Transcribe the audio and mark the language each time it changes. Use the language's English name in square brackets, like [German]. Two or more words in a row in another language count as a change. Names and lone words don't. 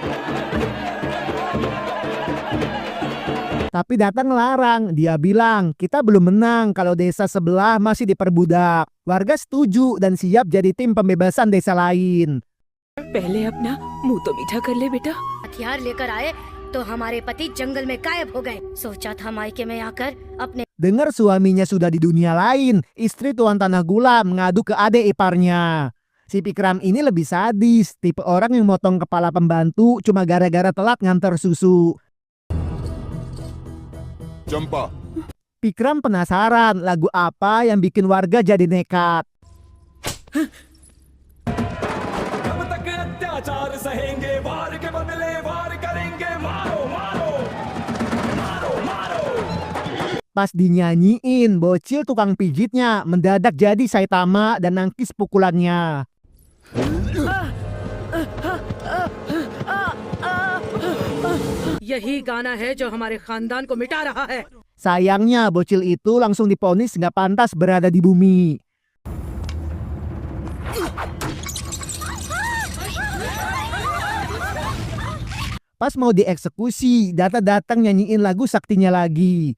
[Indonesian] Tapi Data ngelarang, dia bilang kita belum menang kalau desa sebelah masih diperbudak. Warga setuju dan siap jadi tim pembebasan desa lain. [Hindi] पहले अपना मुंह तो मीठा कर ले बेटा। हथियार लेकर आए तो हमारे पति जंगल में गायब हो गए। सोचा था मायके में आकर अपने [Indonesian] Dengar suaminya sudah di dunia lain, istri tuan tanah Gulam ngadu ke adik iparnya. Si Pikram ini lebih sadis, tipe orang yang motong kepala pembantu cuma gara-gara telat nganter susu. [Hindi] चंपा [Indonesian] Pikram penasaran lagu apa yang bikin warga jadi nekat. [Hindi] कब तक अत्याचार सहेंगे, वार के बदले वार करेंगे, मारो मारो मारो मारो। [Indonesian] Pas dinyanyiin, bocil tukang pijitnya mendadak jadi Saitama dan nangkis pukulannya. [Hindi] यही गाना है जो हमारे खानदान को मिटा रहा है। [Indonesian] Sayangnya bocil itu langsung diponis nggak pantas berada di bumi. Pas mau dieksekusi, Data datang nyanyiin lagu saktinya lagi.